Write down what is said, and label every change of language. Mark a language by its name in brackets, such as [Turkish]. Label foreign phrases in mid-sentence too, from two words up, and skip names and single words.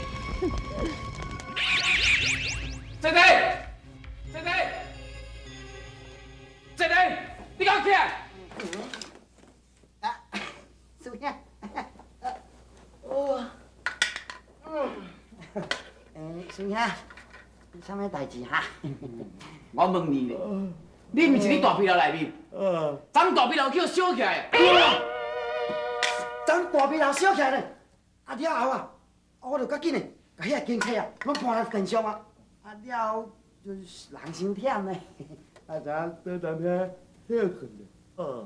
[Min Nan Chinese] 姐弟，姐弟，姐弟，你敢起来？啊，师兄，师兄，什么代志哈？我问你咧，你毋是伫大壁楼内面？咱大壁楼叫烧起来。咱大壁楼烧起来咧，啊了后啊，我就较紧诶，甲遐警察啊，拢搬来电上啊，啊了后就是人伤忝咧，啊咱倒当遐歇困咧。